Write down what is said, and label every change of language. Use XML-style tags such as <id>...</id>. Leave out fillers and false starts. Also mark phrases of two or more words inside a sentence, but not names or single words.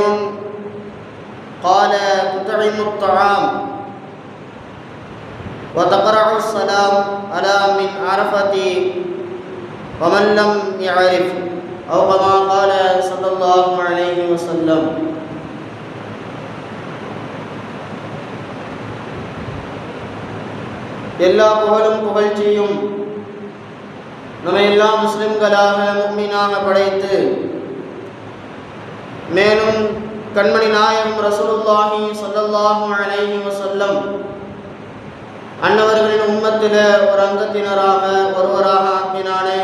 <ar>قال تطعم الطعام وتقرأ السلام على من عرفة ومن لم يعرف أو كما قال صلى الله عليه وسلم.</ar> <ta>எல்லா புகழும் புகழ்ச்சியும் நம்ம எல்லா முஸ்லிம்களாக முஃமினாக படைத்து மேலும் கண்மணி நாயகம்</ta> <ar>رسول الله صلى الله عليه وسلم</ar> <ta>அன்னவர்களின் உம்மத்தில் ஒரு அங்கத்தினராக ஒருவராக ஆக்கினானே.</ta>